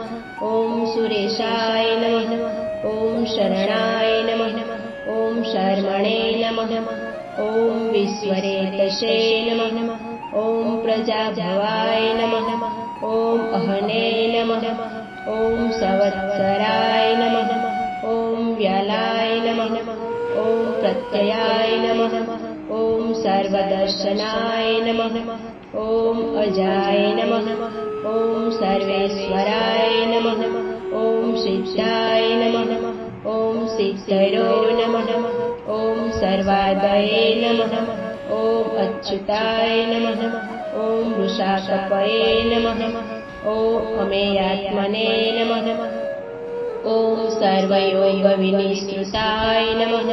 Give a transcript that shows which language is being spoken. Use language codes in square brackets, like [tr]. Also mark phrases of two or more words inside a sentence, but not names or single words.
[sa] ॐ सुरेशाय नमः, ॐ शरणाय नमः, ॐ शर्मणे नमः, ॐ विश्वरेतसे नमः, ॐ प्रजाभवाय नमः, ॐ अहने नमः, ॐ संवत्सराय नमः, ॐ व्यालाय नमः, ॐ प्रत्ययाय नमः, ॐ सर्वदर्शनाय नमः, ॐ अजाय नमः, ॐ सर्वेश्वराय नमः, ॐ सिद्धाय नमः। ॐ सिद्धयो नमः। ॐ सर्वादये नमः। ॐ अच्युताय नमः। ॐ वृषाकपये नमः। ॐ अमेयात्मने नमः। ॐ सर्वयोगविनिश्रुताय नमः।